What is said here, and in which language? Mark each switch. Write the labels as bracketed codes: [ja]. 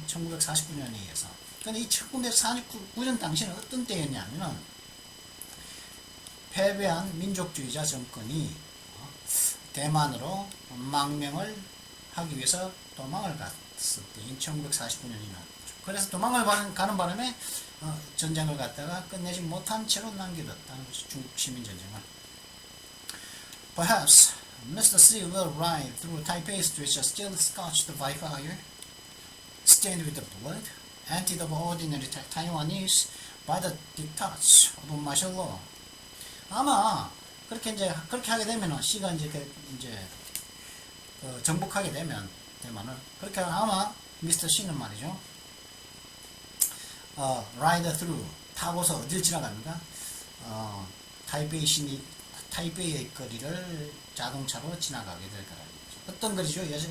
[ko] 1949년에 의해서. 근데 이 1949년 당시는 어떤 때였냐면은 패배한 민족주의자 정권이 대만으로 망명을 하기 위해서 도망을 갔을 때인 1949년이나 그래서 도망을 가는 바람에 전쟁을 갖다가 끝내지 못한 채로 남겨뒀다는 것이 중국 시민전쟁을. [en] Perhaps Mr. C will ride through Taipei streets still scotched by fire, stained with the blood, anti the ordinary Taiwanese by the diktats of martial law. [ko] 아마 그렇게 하게 되면은 시가 이제 정복하게 되면 대만을 그렇게 아마 미스터 C는 말이죠. [en] ride through [ko] 타고서 어딜 지나갑니까? 타이베이의 거리를 자동차로 지나가게 될 거라는 거죠. 어떤 거리죠?